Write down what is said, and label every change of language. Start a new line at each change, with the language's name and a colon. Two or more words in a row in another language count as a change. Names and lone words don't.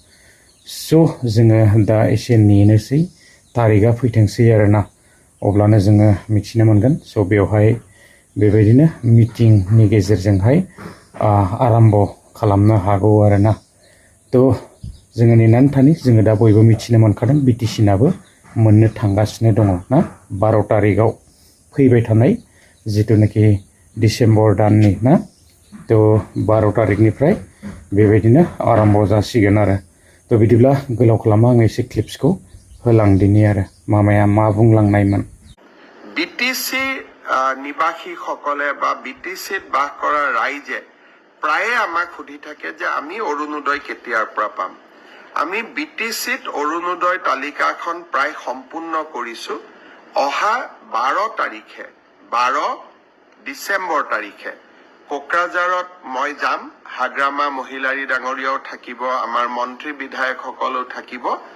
Bodo: स' जोङो दा एसे नेनोसै तारिखआ फैथोंसै आरोना अब्लानो जोङो मिथिनो मोनगोन स' बेवहाय बेबायदिनो मिटिंनि गेजेरजोंहाय आराम्भ खालामनो हागौ आरोना थ' जोङो नेनानै थानि जोङो दा बयबो मिथिनो मोनखादों बिटिसि नाबो मोननो थांगासिनो दङ ना 12 तारिखआव फैबाय थानाय जितुनिखि डिसेम्बर दाननि ना थ' 12 तारिखनिफ्राय बेबायदिनो आराम्भ जासिगोन आरो थ' बिदिब्ला गोलाव खालामा आं एसे क्लिप्सखौ होलांदिनि आरो मामाया मा बुंलांनायमोन
Assamese: বিটিচি নিবাসীসকলে বা বিটিচিত বাস কৰা ৰাইজে প্ৰায়ে আমাক সুধি থাকে যে আমি অৰুণোদয় কেতিয়াৰ পৰা পাম আমি বিটিচিত অৰুণোদয় তালিকাখন প্ৰায় সম্পূৰ্ণ কৰিছো অহা 12 তাৰিখে 12 ডিচেম্বৰ তাৰিখে কোকৰাঝাৰত মই যাম হাগ্ৰামা মহিলাৰী ডাঙৰীয়াও থাকিব আমাৰ মন্ত্ৰী বিধায়কসকলো থাকিব